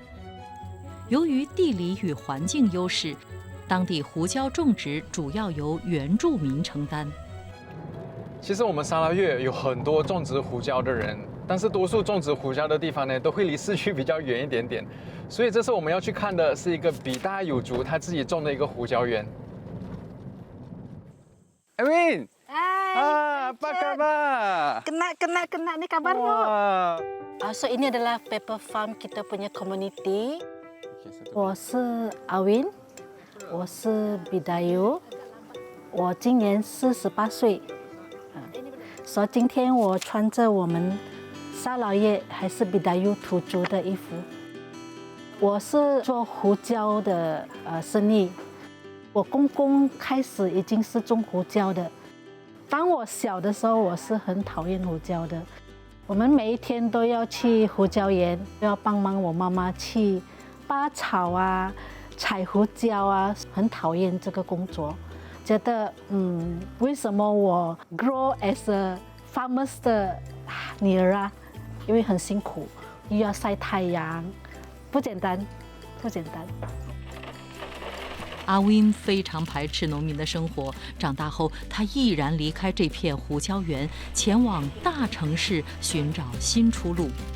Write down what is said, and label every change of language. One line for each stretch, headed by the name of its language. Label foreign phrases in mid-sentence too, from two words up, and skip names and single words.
Chinese: 由于地理与环境优势，当地胡椒种植主要由原住民承担。其实我们沙拉越有很多种植胡椒的人，但是多数种植胡椒的地方呢，都会离市区比较远一点点。所以这次我们要去看的是一个比大有族他自己种的一个胡椒园。Amin，
Malay: Hai, apa kabar? Kena ni kabar no? So ini adalah
English: pepper farm
Malay: kita punya community.
Chinese: 我是阿Win， 我是Bidayu， 我今年48岁。所以今天我穿着我们沙劳越还是Bidayu土族的衣服。我是做胡椒的生意。我公公开始已经是种胡椒的。当我小的时候，我是很讨厌胡椒的。我们每一天都要去胡椒园，要帮忙我妈妈去拔草啊、采胡椒啊，很讨厌这个工作。觉得为什么我
English: grow as a farmer
Chinese: 的女儿啊？因为很辛苦，又要晒太阳，不简单，不简单。阿Win非常排斥农民的生活，长大后他毅然离开这片胡椒园，前往大城市寻找新出路。